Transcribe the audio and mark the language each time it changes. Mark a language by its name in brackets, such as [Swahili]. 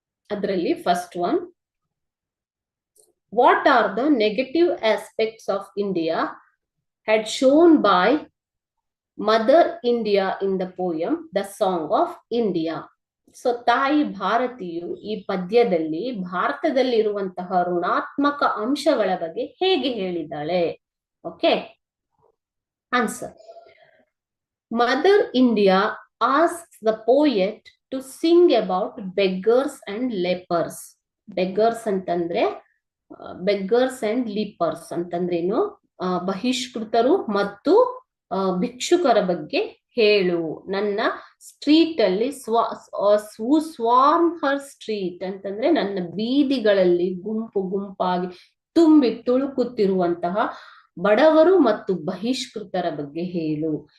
[Kannada] ಅದರಲ್ಲಿ [English] first one, what are the negative aspects of India had shown by Mother India in the poem The Song of India? [Kannada] So ತಾಯಿ ಭಾರತಿಯು ಈ ಪದ್ಯದಲ್ಲಿ ಭಾರತದಲ್ಲಿರುವಂತಹ ಋಣಾತ್ಮಕ ಅಂಶಗಳ ಬಗ್ಗೆ ಹೇಗೆ ಹೇಳಿದ್ದಾಳೆ? [English] Okay, answer. Mother India asks the poet to sing about beggars and lepers. [Kannada] Beggars ಅಂತಂದ್ರೆ [English] beggars and lepers [Kannada] ಅಂತಂದ್ರೇನು? ಬಹಿಷ್ಕೃತರು ಮತ್ತು ಭಿಕ್ಷುಕರ ಬಗ್ಗೆ ಹೇಳು. ನನ್ನ ಸ್ಟ್ರೀಟ್ ಅಲ್ಲಿ [English] swarm her street [Kannada] ಅಂತಂದ್ರೆ ನನ್ನ ಬೀದಿಗಳಲ್ಲಿ ಗುಂಪು ಗುಂಪಾಗಿ ತುಂಬಿ ತುಳುಕುತ್ತಿರುವಂತಹ ಬಡವರು ಮತ್ತು ಬಹಿಷ್ಕೃತರ ಬಗ್ಗೆ ಹೇಳು.